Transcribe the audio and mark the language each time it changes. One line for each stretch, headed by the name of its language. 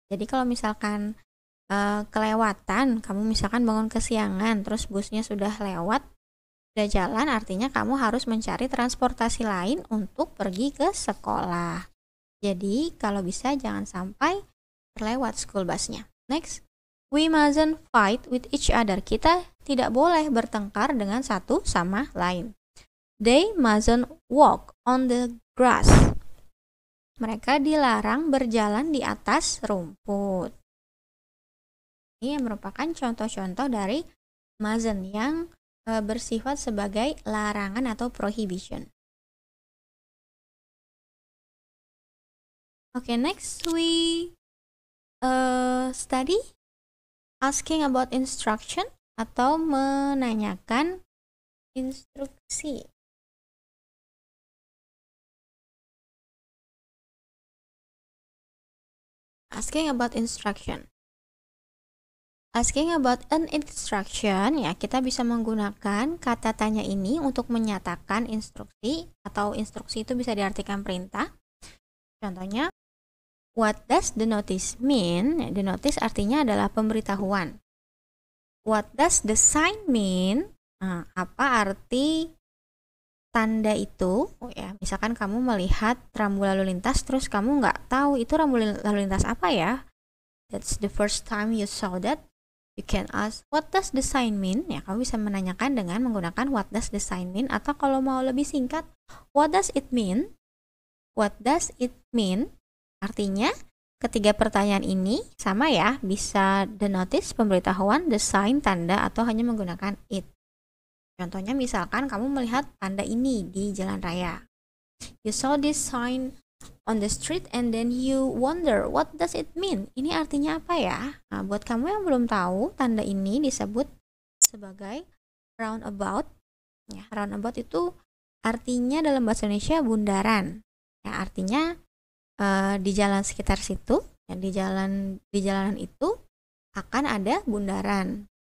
Indonesian: Jadi kalau misalkan kelewatan, kamu misalkan bangun kesiangan terus busnya sudah lewat, sudah jalan, artinya kamu harus mencari transportasi lain untuk pergi ke sekolah. Jadi kalau bisa jangan sampai terlewat school busnya.
English: Next, we mustn't fight with each other.
Indonesian: Kita tidak boleh bertengkar dengan satu sama lain.
English: They mustn't walk on the grass.
Indonesian: Mereka dilarang berjalan di atas rumput. Ini merupakan contoh-contoh dari mustn't yang bersifat sebagai larangan atau prohibition.
English: Okay, next we study asking about instruction
Indonesian: atau menanyakan instruksi.
English: Asking about instruction. Asking about an instruction,
Indonesian: ya kita bisa menggunakan kata tanya ini untuk menyatakan instruksi, atau instruksi itu bisa diartikan perintah. Contohnya,
English: what does the notice mean? The notice
Indonesian: artinya adalah pemberitahuan.
English: What does the sign mean?
Indonesian: Apa arti tanda itu? Ya, misalkan kamu melihat rambu lalu lintas, terus kamu nggak tahu itu rambu lalu lintas apa ya?
English: That's the first time you saw that. You can ask, what does the sign mean?
Indonesian: Ya, kamu bisa menanyakan dengan menggunakan
English: what does the sign mean,
Indonesian: atau kalau mau lebih singkat,
English: what does it mean? What does it mean?
Indonesian: Artinya, ketiga pertanyaan ini sama ya, bisa the notice, pemberitahuan, the sign, tanda, atau hanya menggunakan it. Contohnya misalkan kamu melihat tanda ini di jalan raya.
English: You saw this sign on the street and then you wonder what does it mean?
Indonesian: Ini artinya apa ya? Nah, buat kamu yang belum tahu, tanda ini disebut sebagai roundabout. Ya, roundabout itu artinya dalam bahasa Indonesia bundaran. Ya, artinya di jalan sekitar situ, ya, di jalanan itu akan ada bundaran.